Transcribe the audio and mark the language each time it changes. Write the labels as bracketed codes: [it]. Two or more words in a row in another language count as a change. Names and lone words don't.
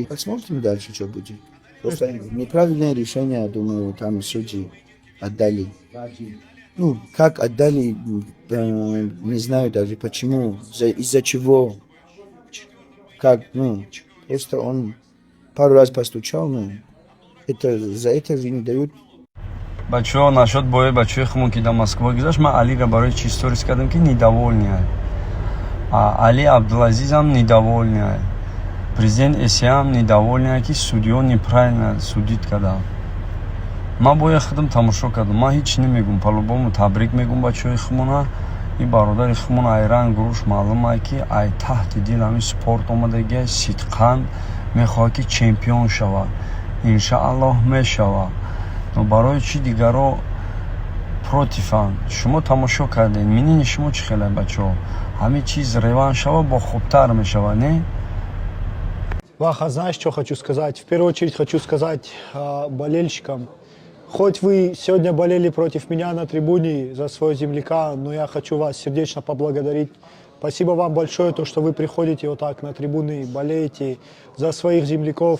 [ru] Посмотрим дальше, что будет. Просто неправильное решение, я думаю, там судьи отдали. Ну, как отдали, не знаю даже почему, из-за чего. Как, просто он пару раз постучал, за это же не дают. [tg] бачаҳо нашод бояд бачаҳои хумон ки дар Москва гузашт, ман алиро барои чӣ сторис кардам ки недовольный Али Абдулазизам недовольный, президент СМ недовольный, ки судьё [ru] неправильно судит [tg] кардам. Ман бояд худам тамошо кардам, ман ҳеч намегум, по-любому табрик мегум бачаҳои хумона. И бародари хумон Айран Гуруш маълум аст ки ай таҳти дил ҳамин спорт омадаги сидқан мехоҳад ки чемпион шавад. Иншааллоҳ мешавад. Но барои чӣ дигаро противан? Шумо тамошо кардед, мнение шумо чӣ хеле бачаҳо? Ҳамин чиз реванш шавад, бо хубтар мешавад, не? [ru] Ваха, знаешь, что хочу сказать? В первую очередь хочу сказать болельщикам. Хоть вы сегодня болели против меня на трибуне за своего земляка, но я хочу вас сердечно поблагодарить. Спасибо вам большое, то, что вы приходите вот так на трибуны, болеете за своих земляков.